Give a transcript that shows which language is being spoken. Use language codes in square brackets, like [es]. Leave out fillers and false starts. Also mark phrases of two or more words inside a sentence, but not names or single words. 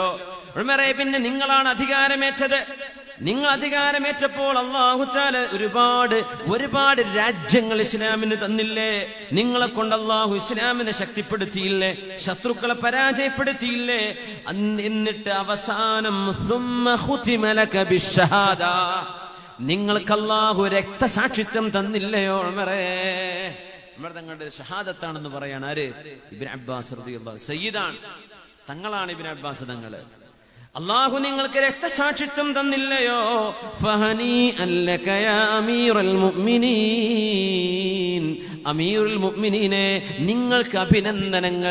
[ml] ഉമറേ, പിന്നെ നിങ്ങളാണ് അധികാരമേറ്റത്. നിങ്ങൾ അധികാരമേറ്റപ്പോൾ [ar] الله تعالى [ml] ഒരുപാട് രാജ്യങ്ങൾ ഇസ്ലാമിന് തന്നില്ലേ? നിങ്ങളെ കൊണ്ട് അല്ലാഹു ഇസ്ലാമിനെ ശക്തിപ്പെടുത്തിയില്ലേ? ശത്രുക്കളെ പരാജയപ്പെടുത്തിയില്ലേ? എന്നിട്ട് അവസാനം [ar] ثم ختم لك بالشهادة, [ml] നിങ്ങൾക്ക് അല്ലാഹു രക്തസാക്ഷിത്വം തന്നില്ലയോ ഉമറേ? ഉമർ തങ്ങളുടെ ഷഹാദത്താണെന്ന് പറയാണ് ആര്? ഇബ്നു അബ്ബാസ് റളിയല്ലാഹു സയ്യിദാണ്, തങ്ങളാണ് ഇബ്നു അബ്ബാസ് തങ്ങള്. അല്ലാഹു നിങ്ങൾക്ക് രക്തസാക്ഷിത്വം തന്നില്ലയോ? [ar] فهنيئا لك يا أمير المؤمنين, [ml] അമീറുൽ മുഅ്മിനീനെ, നിങ്ങൾക്ക് അഭിനന്ദനങ്ങൾ.